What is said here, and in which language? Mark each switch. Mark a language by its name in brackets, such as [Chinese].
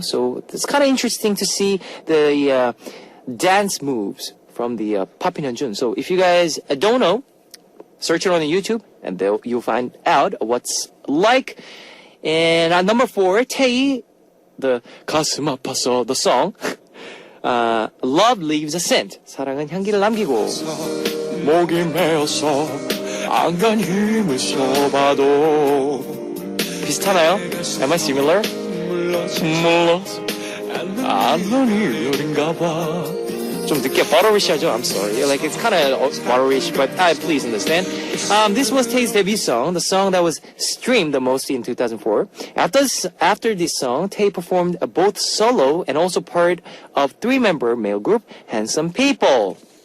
[English] So it's kind of interesting to see the dance moves from the Popin Hyunjun. So if you guys don't know, search it on YouTube and you'll find out what's like. And number 4, Tae, the 가슴 아파서, the song. Love Leaves a Scent. 사랑은 향기를 남기고. [Korean] 목이 메어서 안간 힘을 써봐도. 비슷하나요? [English] Am I similar? [Korean] 몰라서 안난 이별인가 봐. 좀 늦게 butterish-하죠? [English] I'm sorry. Like, it's kind of butterish, but please understand. This was Tae's debut song, the song that was streamed the most in 2004. After this song, Tae performed both solo and also part of 3-member male group, Handsome People.